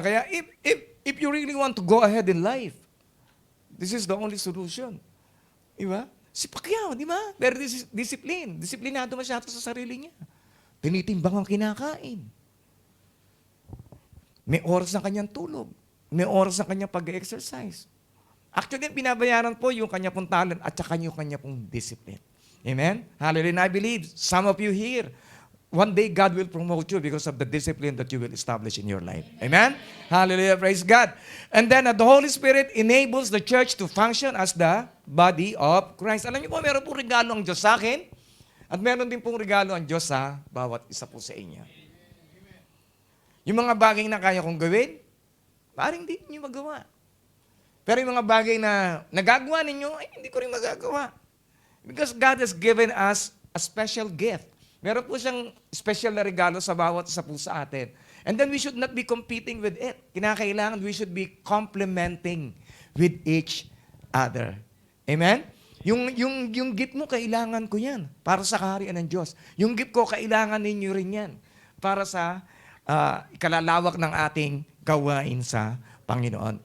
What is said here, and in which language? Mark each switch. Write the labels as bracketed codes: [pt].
[en] Kaya if you really want to go ahead in life, this is the only solution. [tl] Diba? Si Pacquiao, di ba? Very discipline. Disiplinado masyado sa sarili niya. Tinitimbang ang kinakain. May oras ng kanyang tulog. May oras ng kanyang pag-exercise. Actually, pinabayaran po yung kanya pong talent at saka yung kanya pong discipline. Amen? Hallelujah. [en] And I believe some of you here, one day God will promote you because of the discipline that you will establish in your life. Amen? Hallelujah. Praise God. And then the Holy Spirit enables the church to function as the body of Christ. [tl] Alam niyo po, meron pong regalo ang Diyos sa akin at meron din pong regalo ang Diyos sa bawat isa po sa inyo. Yung mga bagay na kaya kong gawin, parang hindi niyo magawa. Pero yung mga bagay na nagagawa ninyo, ay hindi ko rin magagawa. [en] Because God has given us a special gift. [tl] Meron po siyang special na regalo sa bawat isa po sa atin. [en] And then we should not be competing with it. Kinakailangan we should be complementing with each other. [tl] Amen? Yung gift mo, kailangan ko yan para sa kaharian ng Diyos. Yung gift ko, kailangan ninyo rin yan para sa ikalalawak ng ating gawain sa Panginoon.